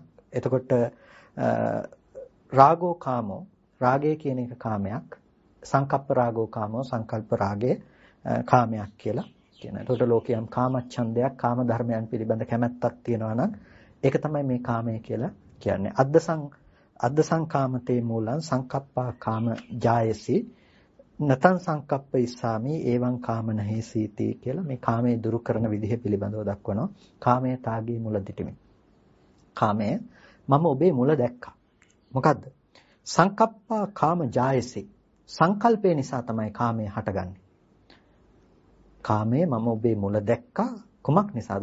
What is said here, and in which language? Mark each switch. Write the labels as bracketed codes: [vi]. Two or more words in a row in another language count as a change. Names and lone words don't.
[si] එතකොට [pi] රාගෝ කාමෝ, [si] රාගය කියන එක කාමයක්. [pi] සංකප්ප රාගෝ කාමෝ, [si] සංකල්ප රාගය කාමයක් කියලා කියනවා. එතකොට ලෝකයන් කාමච්ඡන්දයක්, කාම ධර්මයන් පිළිබඳ කැමැත්තක් තියෙනවා නම් ඒක තමයි මේ කාමය කියලා කියන්නේ. [pi] අද්ද සංකාමතේ මූලං සංකප්පා කාම ජායසි නතං සංකප්ප ඉස්සාමි එවං කාම නහේසීති [si] කියලා මේ කාමයේ දුරු කරන විදිහ පිළිබඳව දක්වනවා. කාමයේ තාගේ මුල දිටිමි. කාමය මම ඔබේ මුල දැක්කා. මොකද්ද? [pi] සංකප්පා කාම ජායසි. [si] සංකල්පය නිසා තමයි කාමය හටගන්නේ. කාමයේ මම ඔබේ මුල දැක්කා. කුමක් නිසාද?